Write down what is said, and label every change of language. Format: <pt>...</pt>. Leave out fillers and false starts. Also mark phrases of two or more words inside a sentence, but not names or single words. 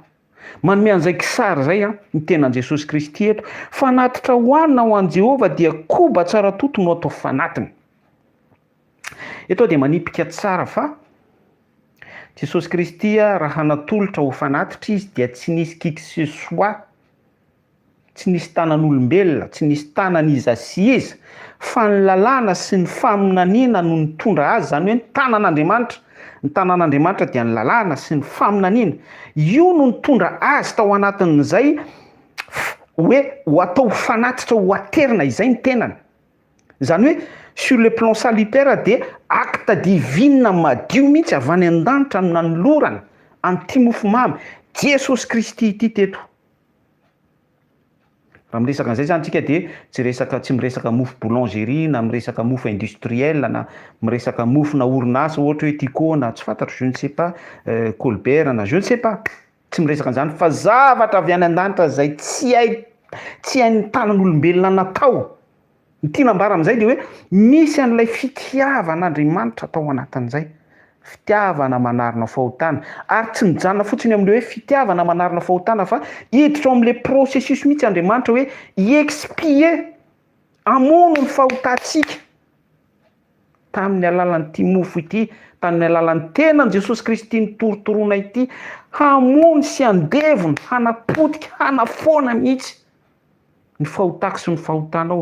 <mg>Manome an'izay kisary izay ny tenan Jesosy Kristy eto. Fanatitra hoanina ho an'i Jehovah dia koba tsara toto no atao fanatiny. Eto dia manipika tsara fa Jesosy Kristy raha natolotra ho fanatitra izy dia tsy nisy</mg> <fr>qui que ce soit,</fr> <mg>tsy nisy tanan'olombelona, tsy nisy tanan'iza sy iza, fa ny lalàna sy ny faminaniana no nitondra azy, izany hoe ny tanan'Andriamanitra. Ny tanan'Andriamanitra dia ny lalàna sy ny faminaniana. Io no nitondra azy tao anatin'izay hoe ho atao fanatitra ho aterina izay ny tenany. Izany hoe</mg> <fr>sur le plan salutaire</fr> <mg>dia</mg> <fr>acte divine</fr> <mg>madio mihitsy avy any an-danitra no nanolorana an'ity mofomamy Jesosy Kristy ity teto. Raha miresaka an'izay zany tsika dia tsy miresaka mofo boulangerie na miresaka mofo industriel na miresaka mofo na orinasa ohatra hoe Tico na tsy fantatro</mg> <fr>je ne sais pas</fr> <mg>Colbert na</mg> <fr>je ne sais pas.</fr> <mg>Tsy miresaka an'izany fa zavatra avy any an-danitra izay tsy hain'ny tanan'olombelona natao. Ny tinambara amin'izay dia hoe misy an'ilay fitiavan'Andriamanitra tao anatin'izay. Fitiavana manarina fahotana. Ary tsy mijanona fotsiny amin'ilay hoe fitiavana manarina fahotana fa hiditra ao amin'ilay processus mihitsy Andriamanitra hoe i-expier, hamono ny fahotantsika tamin'ny alalan'ity mofo ity, tamin'ny alalan'ny tenan'i Jesosy Kristy nitorotoroana ity, hamono sy handevona, hanapotika, hanafoana mihitsy ny fahotako sy ny fahotanao.</mg>